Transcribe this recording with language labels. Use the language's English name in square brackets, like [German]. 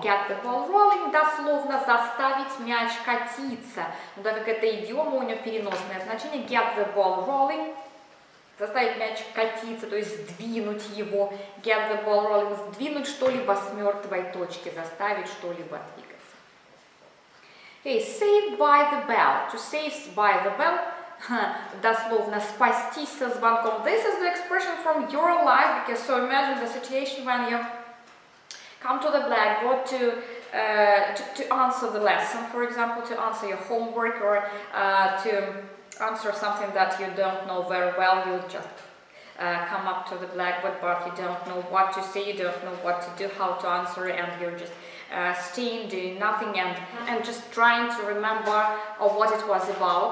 [English] Get the ball rolling [Russian] дословно заставить мяч катиться. Но так как это идиома, у нее переносное значение. [English] Get the ball rolling. [Russian] Заставить мяч катиться, то есть сдвинуть его. [English] Get the ball rolling. [Russian] Сдвинуть что-либо с мертвой точки. Заставить что-либо двигаться. [English] Okay, saved by the bell. To save by the bell. [Russian] Дословно спастись со звонком. [English] This is the expression from your life. Because so imagine the situation when you come to the blackboard to answer the lesson, for example, to answer your homework or to answer something that you don't know very well. You just come up to the blackboard, but you don't know what to say, you don't know what to do, how to answer, and you're just staying, doing nothing, and just trying to remember what it was about.